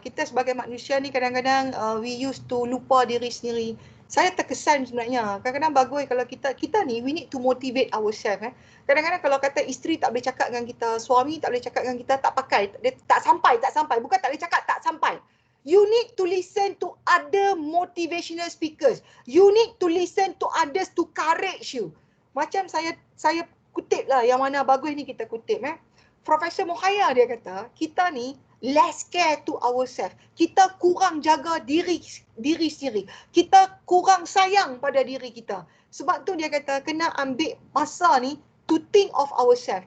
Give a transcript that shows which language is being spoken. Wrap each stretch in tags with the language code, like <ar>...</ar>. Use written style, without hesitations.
<ms>Kita sebagai manusia ni kadang-kadang</ms> <en>we used to</en> <ms>lupa diri sendiri. Saya terkesan sebenarnya. Kadang-kadang bagus kalau kita ni</ms> <en>we need to motivate ourselves.</en> <ms>Kadang-kadang kalau kata isteri tak boleh cakap dengan kita, suami tak boleh cakap dengan kita, tak pakai, dia tak sampai. Bukan tak boleh cakap, tak sampai.</ms> <en>You need to listen to other motivational speakers. You need to listen to others to courage you.</en> <ms>Macam saya kutip lah yang mana bagus ni kita kutip. Profesor Mukhaya dia kata, kita ni</ms> <en>less care to ourselves.</en> <ms>Kita kurang jaga diri sendiri. Kita kurang sayang pada diri kita. Sebab tu dia kata kena ambil masa ni</ms> <en>to think of ourselves.</en>